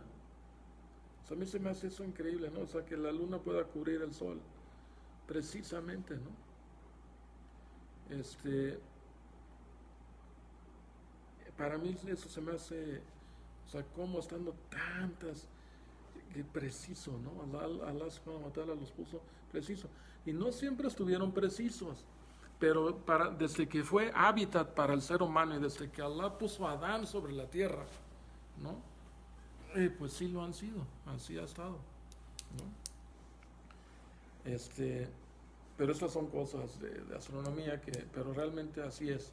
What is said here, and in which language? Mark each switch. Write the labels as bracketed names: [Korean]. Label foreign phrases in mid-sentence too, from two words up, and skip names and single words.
[Spanish] O sea, a mí se me hace eso increíble, ¿no? O sea, que la Luna pueda cubrir el Sol, precisamente, ¿no? Para mí eso se me hace, o sea, cómo estando tantas, que preciso, ¿no? Allah [Arabic] سبحانه وتعالى [Spanish] los puso preciso. Y no siempre estuvieron precisos, pero desde que fue hábitat para el ser humano y desde que Allah puso a Adán sobre la tierra, ¿no? Pues sí lo han sido, así ha estado, ¿no? Pero estas son cosas de astronomía pero realmente así es.